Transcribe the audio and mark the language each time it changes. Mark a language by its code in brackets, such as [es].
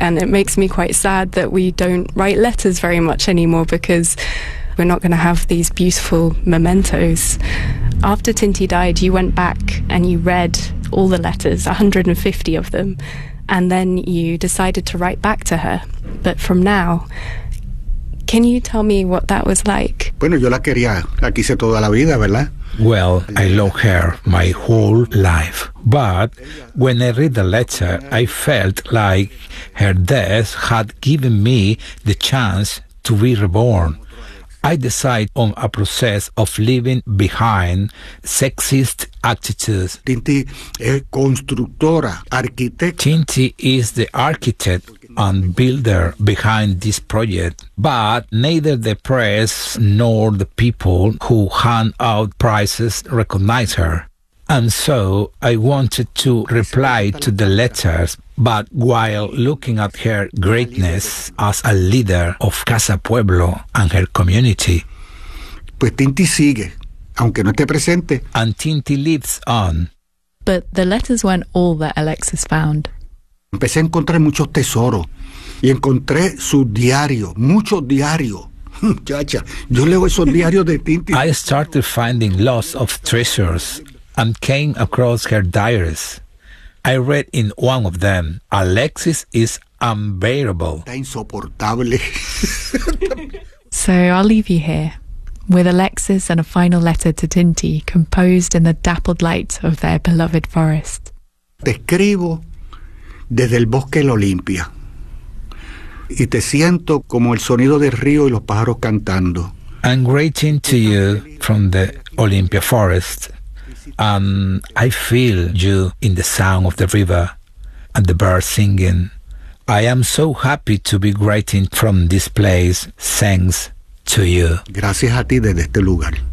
[en] And it makes me quite sad that we don't write letters very much anymore, because we're not going to have these beautiful mementos. After Tinti died, you went back and you read all the letters, 150 of them, and then you decided to write back to her. But from now, can you tell me what that was like? [es] Bueno, yo la quería, la quise toda la vida, ¿verdad? [en] Well, I love her my whole life. But when I read the letter, I felt like her death had given me the chance to be reborn. I decided on a process of leaving behind sexist attitudes. [es] Tinti es constructora, arquitecta. [en] Tinti is the architect and builder behind this project, but neither the press nor the people who hand out prizes recognize her. And so I wanted to reply to the letters, but while looking at her greatness as a leader of Casa Pueblo and her community. [es] Pues Tinti sigue, aunque no esté presente. [en] And Tinti lives on. But the letters weren't all that Alexis found. [es] Empecé a encontrar muchos tesoros y encontré su diario, muchos diarios. Chacha, yo leo esos diarios de Tinti. [en] I started finding lots of treasures and came across her diaries. I read in one of them, Alexis is unbearable. [es] Está insoportable. [en] So I'll leave you here with Alexis and a final letter to Tinti, composed in the dappled light of their beloved forest. [es] Te escribo desde el bosque La Olimpia, y te siento como el sonido del río y los pájaros cantando. [en] I'm greeting to you from the Olimpia forest, and I feel you in the sound of the river and the birds singing. I am so happy to be greeting from this place, thanks to you. [es] Gracias a ti desde este lugar.